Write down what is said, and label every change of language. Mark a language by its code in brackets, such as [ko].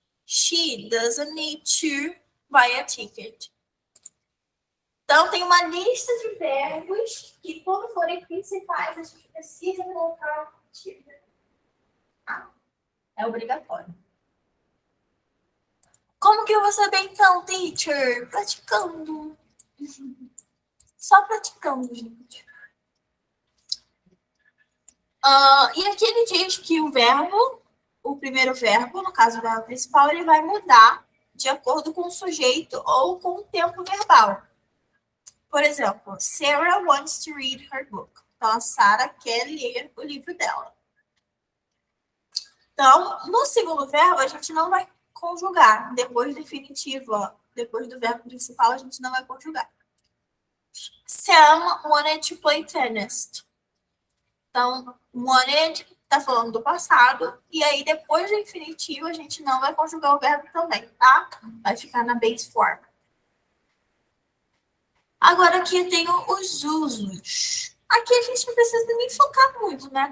[en] She doesn't need to buy a ticket. [pt] Então, tem uma lista de verbos que, quando forem principais, a gente precisa colocar o infinitivo. É obrigatório. Como que eu vou saber então, teacher? Praticando. Só praticando, gente. E aqui ele diz que o verbo, o primeiro verbo, no caso o verbo principal, ele vai mudar de acordo com o sujeito ou com o tempo verbal. Por exemplo, [en] Sarah wants to read her book. [pt] Então, a Sara quer ler o livro dela. Então, no segundo verbo, a gente não vai conjugar. Depois do definitivo, ó, depois do verbo principal, a gente não vai conjugar. [en] Sam wanted to play tennis. [pt] Então, wanted tá falando do passado. E aí, depois do infinitivo, a gente não vai conjugar o verbo também, tá? Vai ficar na base form. Agora, aqui eu tenho os usos. Aqui a gente não precisa nem focar muito, né?